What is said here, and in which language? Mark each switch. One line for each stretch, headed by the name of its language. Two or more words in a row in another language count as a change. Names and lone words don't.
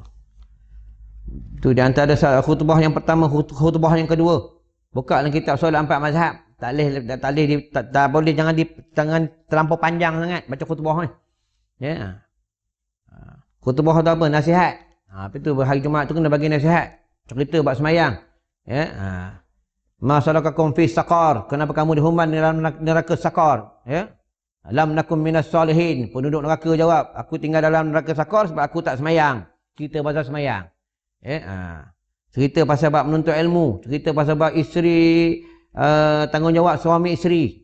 Malay: Tu di antara khutbah yang pertama, khutbah yang kedua. Buka dalam kitab solat 4 mazhab. Tak boleh jangan terlampau panjang sangat baca khutbah ni. Ya. Khutbah tu apa? Nasihat. Apa tu hari Jumaat tu kena bagi nasihat. Cerita buat sembahyang. Ya.
Arabic: ما سلككم في سقر?
Malay: Kenapa kamu dihumban dalam neraka saqar? Ya.
Arabic: لم نك من الصالحين.
Malay: Penduduk neraka jawab, aku tinggal dalam neraka saqar sebab aku tak sembahyang. Cerita pasal sembahyang. Ya. Cerita pasal bab menuntut ilmu, cerita pasal bab isteri, tanggungjawab suami isteri.